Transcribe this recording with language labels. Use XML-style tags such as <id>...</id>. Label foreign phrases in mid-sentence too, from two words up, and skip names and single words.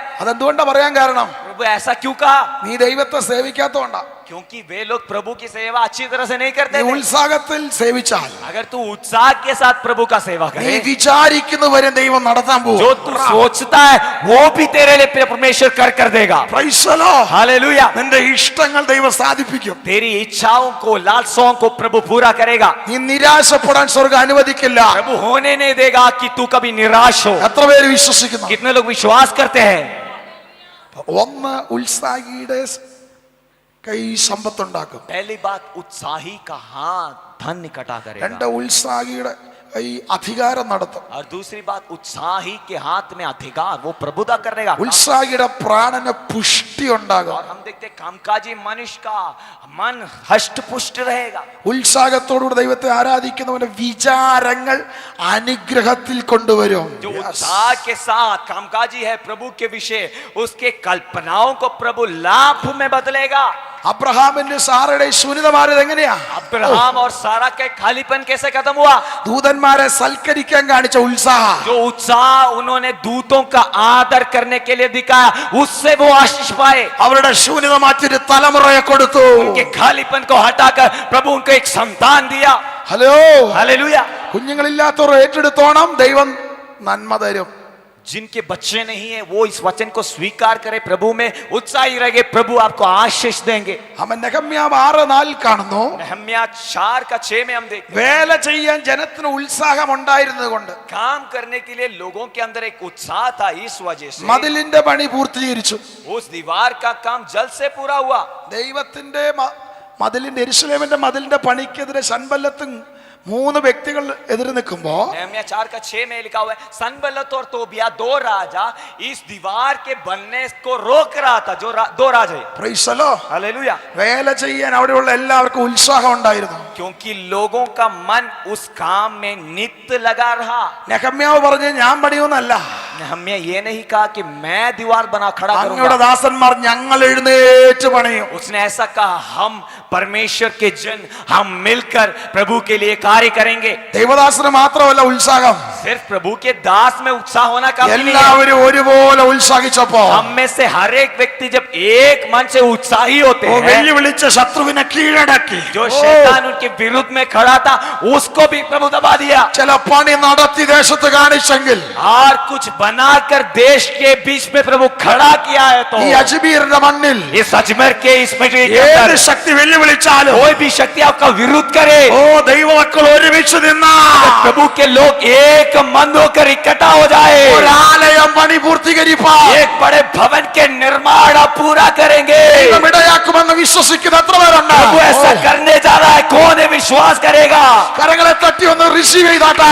<ml>അതെന്തുകൊണ്ടാ പറയാൻ കാരണം?</ml> <hi>प्रभु ऐसा क्यों कहा?</hi> <ml>നീ ദൈവത്തെ സേവിക്കാത്തോണ്ടാ.</ml> <hi>क्योंकि वे लोग प्रभु की सेवा अच्छी तरह से नहीं करते</hi> <ml>നീ</ml> <hi>थे।</hi> <ml>ഉത്സാഹത്തിൽ സേവിച്ചാൽ</ml> <hi>अगर तू उत्साह के साथ प्रभु का सेवा</hi> <ml>നീ</ml> <hi>करे,</hi> <ml>വിചാരിക്കുന്നവരെ ദൈവം നടത്താൻ പോകും.</ml> <hi>जो तू सोचता है वो भी तेरे लिए परमेश्वर कर देगा।</hi> <en>Praise the Lord.</en> <hi>हालेलुया।</hi> <ml>നിന്റെ ഇഷ്ടങ്ങൾ ദൈവം സാധിപ്പിക്കും.</ml> <hi>तेरी इच्छाओं को, लालसाओं को प्रभु पूरा करेगा।</hi> <ml>നീ നിരാശപ്പെടാൻ സ്വർഗ്ഗം അനുവദിക്കില്ല.</ml> <hi>प्रभु होने नहीं देगा कि तू कभी निराश हो।</hi> <ml>എത്ര പേര് വിശ്വസിക്കുന്നു?</ml> <hi>कितने लोग विश्वास करते हैं?</hi> <ml>ഒന്ന് ഉത്സാഹിയുടെ കൈ സമ്പത്തുണ്ടാക്കും.</ml> <hi>पहली बात, उत्साही का हाथ धन इकट्ठा करेगा।</hi> <ml>രണ്ട് ഉത്സാഹിയുടെ കൈ അധികാരം നടത്തും.</ml> <hi>और दूसरी बात, उत्साही के हाथ में अधिकार, वो प्रभुता करेगा।</hi> <ml>ഉത്സാഹിയുടെ പ്രാണന് പുഷ്ടി ഉണ്ടാകും.</ml> <hi>और हम देखते हैं कामकाजी मनुष्य का मन हष्ट पुष्ट रहेगा।</hi> <ml>ഉത്സാഹത്തോടുകൂടി ദൈവത്തെ ആരാധിക്കുന്നവന്റെ വിചാരങ്ങൾ അനുഗ്രഹത്തിൽ കൊണ്ടുവരും.</ml> <hi>जो उत्साह के साथ कामकाजी है प्रभु के विषय, उसके कल्पनाओं को प्रभु लाभ में बदलेगा।</hi> <ml>അബ്രഹാമിന്റെ സാറയുടെ ശൂന്യത മാറിയത് എങ്ങനെയാ?</ml> <hi>अब्राहम और सारा का खालीपन कैसे खत्म हुआ?</hi> <ml>ദൂതന്മാരെ സൽക്കരിക്കാൻ കാണിച്ച ഉത്സാഹം,</ml> <hi>जो उत्साह उन्होंने दूतों का आदर करने के लिए दिखाया, उससे वो आशीष पाए।</hi> <ml>അവരുടെ ശൂന്യത മാറ്റിയൊരു തലമുറയെ കൊടുത്തു.</ml> <hi>उनके खालीपन को हटाकर प्रभु उनको एक संतान दिया।</hi> <ml>ഹലോ,</ml> <hi>हालेलुया।</hi> <ml>കുഞ്ഞുങ്ങളില്ലാത്തവർ ഏറ്റെടുത്തോണം, ദൈവം നന്മ തരും.</ml> <hi>जिनके बच्चे नहीं है वो इस वचन को स्वीकार करे, प्रभु में उत्साही रहे, प्रभु आपको आशीष देंगे।</hi> <ml>അവൻ നെഹമ്യാവ് 6:4 കാണുന്നു.</ml> <hi>नहम्या 4:6 में हम देखते हैं,</hi> <ml>വേല ചെയ്യാൻ ജനത്തിന് ഉത്സാഹം ഉണ്ടായിരുന്നത് കൊണ്ട്</ml> <hi>काम करने के लिए लोगों के अंदर एक उत्साह था, इस वजह से</hi> <ml>മതിലിന്റെ പണി പൂർത്തീകരിച്ചു.</ml> <hi>उस दीवार का काम जल्द से पूरा हुआ।</hi> <ml>ദൈവത്തിന്റെ മതിലിന്റെ യെരൂശലേമിന്റെ മതിലിന്റെ പണിക്കെതിരെ സൻബല്ലത്തും 3 വ്യക്തികൾ എതിര് നിൽക്കുമ്പോ</ml> <hi>नहम्या 4:6 में लिखा हुआ है, सनबल्लत और तोबिया 2 राजा इस दीवार के बनने को रोक रहा था, जो 2 राजा।</hi> <en>Praise the Lord.</en> <hi>हालेलुया।</hi> <ml>വേല ചെയ്യാൻ അവിടെയുള്ള എല്ലാവർക്കും ഉത്സാഹം ഉണ്ടായിരുന്നു.</ml> <hi>क्योंकि लोगों का मन उस काम में नित्य लगा रहा।</hi> <ml>നെഹമ്യാവ് പറഞ്ഞു, ഞാൻ പണിയൊന്നല്ല,</ml> <hi>नहम्या ये नहीं कहा कि मैं दीवार बना खड़ा</hi> <ml>അങ്ങയുടെ</ml> <hi>करूंगा।</hi> <ml>ദാസന്മാർ ഞങ്ങൾ എഴുന്നേറ്റ് പണിയും.</ml> <hi>उसने ऐसा कहा, हम परमेश्वर के जन हम मिलकर प्रभु के लिए कार्य करेंगे।</hi> <ml>ദൈവദാസന് മാത്രമല്ല ഉത്സാഹം,</ml> <hi>सिर्फ प्रभु के दास में उत्साह होना काफी नहीं है।</hi> <ml>എല്ലാവരും ഒരുപോലെ ഉത്സാഹിച്ചപ്പോ</ml> <hi>हम में से हर एक व्यक्ति जब एक मन से उत्साही होते हैं,</hi> <ml>വെല്ലുവിളിച്ച ശത്രുവിനെ കീഴടക്കി.</ml> <hi>जो शैतान उनके विरुद्ध में खड़ा था उसको भी प्रभु दबा दिया।</hi> <ml>ചില പണി നടത്തി ദേശത്ത് കാണിച്ചെങ്കിൽ</ml> <hi>और कुछ बनाकर देश के बीच में प्रभु खड़ा किया है, तो</hi> <ml>ഈ അജ്മീറിന്റെ മണ്ണിൽ</ml> <hi>इस अजमेर के इस मिट्टी के</hi> <ml>ഏത്</ml> <hi>अंदर</hi> <ml>ശക്തി വെല്ലുവിളിച്ചാലും</ml> <hi>कोई भी शक्ति आपका विरोध करे,</hi> <ml>ഓ ദൈവമക്കൾ ഒരുമിച്ച് നിന്നാ</ml> <hi>प्रभु के लोग एक मन होकर इकट्ठा हो जाए,</hi> <ml>ഒരാലയം പണി പൂർത്തീകരിപ്പാൻ</ml> <hi>एक बड़े भवन के निर्माण आप पूरा करेंगे।</hi> <ml>ദൈവം ഇടയാക്കുമെന്ന് വിശ്വസിക്കുന്ന എത്ര പേരുണ്ട്?</ml> <hi>प्रभु ऐसा करने जा रहा है, कौन है विश्वास करेगा?</hi> <ml>കരങ്ങളെ തട്ടി ഒന്ന് റിസീവ് ചെയ്താട്ടെ.</ml>